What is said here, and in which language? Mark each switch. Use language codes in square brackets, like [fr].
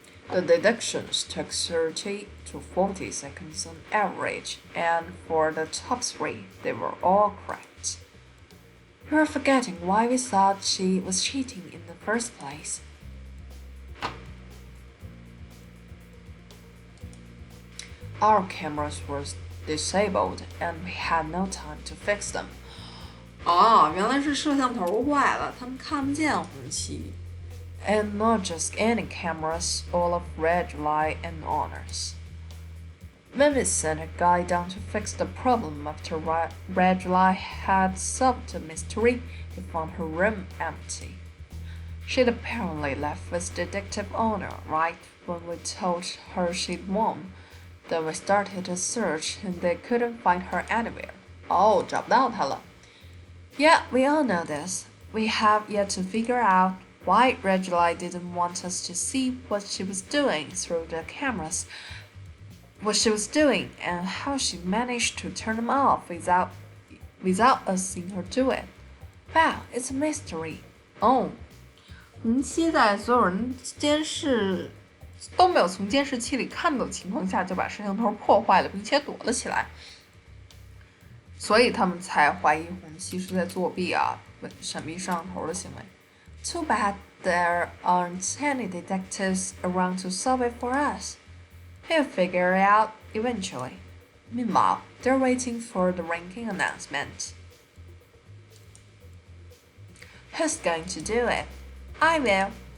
[en] The deductions took 30 to 40 seconds on average, and for the top 3, they were all correct. You're forgetting why we thought she was cheating in the first place. Our cameras were disabled, and we had no time to fix them. [zh] 哦，原来是摄像头坏了，他们看不见红旗。 [en] And not just any cameras, all of red light and honors. When we sent a guy down to fix the problem after Red Light had solved the mystery, he found her room empty. She'd apparently left with Detective Honor right when we told her she'd won. Then we started a search and they couldn't find her anywhere. [zh] 哦，找不到她了。 [en] Yeah, we all know this. We have yet to figure out why Red Light didn't want us to see what she was doing through the cameras. What she was doing and how she managed to turn them off without us seeing her do it. Wow, it's a mystery. [zh] 哦，红七在所有人监视都没有从监视器里看到的情况下，就把摄像头破坏了，并且躲了起来，所以他们才怀疑红七是在作弊啊，闪避摄像头的行为。 [en] Too bad there aren't any detectives around to solve it for us. He'll figure it out eventually. Meanwhile, they're waiting for the ranking announcement. Who's going to do it? I will.